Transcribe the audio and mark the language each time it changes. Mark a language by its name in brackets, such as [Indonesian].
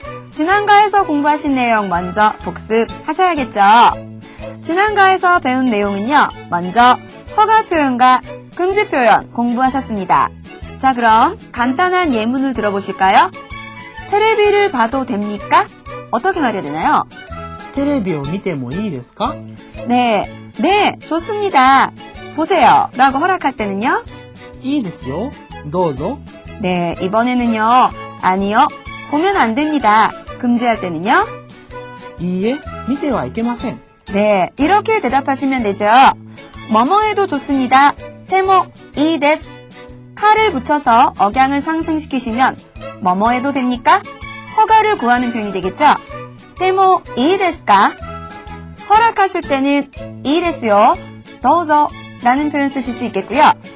[Korean] 지난과에서 공부하신 내용 먼저 복습하셔야겠죠. 지난과에서 배운 내용은요. 먼저 허가 표현과 금지 표현 공부하셨습니다. 자, 그럼 간단한 예문을 들어보실까요? 테레비를 봐도 됩니까? 어떻게 말해야 되나요? [Japanese] テレビを見てもいいですか? [Korean] 네, 좋습니다. 보세요. 라고 허락할 때는요. [Japanese] いいですよ.どうぞ. [Korean] 네, 이번에는요. 아니요. 보면 안 됩니다. 금지할 때는요. [Japanese] いいえ, 見てはいけません. [Korean] 네, 이렇게 대답하시면 되죠. 뭐뭐 해도 좋습니다. [Japanese] 테모 이 데스. [Korean] 카를 붙여서 억양을 상승시키시면 뭐뭐 해도 됩니까? 허가를 구하는 표현이 되겠죠. [Japanese] 테모 이 데스까? [Korean] 허락하실 때는 [Japanese] 이 데스요. 도우조 [Korean] 라는 표현 쓰실 수 있겠고요.